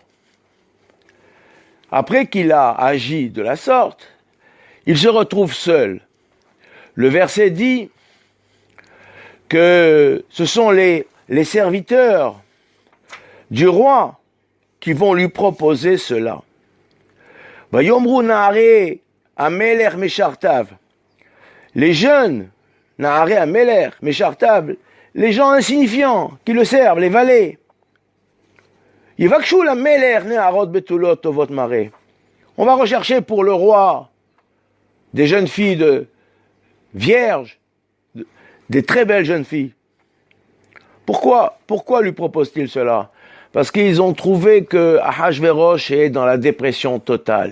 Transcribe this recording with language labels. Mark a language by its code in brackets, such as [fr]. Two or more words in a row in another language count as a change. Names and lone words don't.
[fr] Après qu'il a agi de la sorte, il se retrouve seul. Le verset dit que ce sont les serviteurs du roi qui vont lui proposer cela. [he] ויאמרו נערי המלך משרתיו. [fr] Les jeunes, [he] נערי המלך משרתיו, [fr] les gens insignifiants qui le servent, les valets. [he] יבקשו למלך נערות בתולות טובות מראה. [fr] On va rechercher pour le roi des jeunes filles vierges, des très belles jeunes filles. Pourquoi lui propose-t-il cela? Parce qu'ils ont trouvé que Ahasverosh est dans la dépression totale.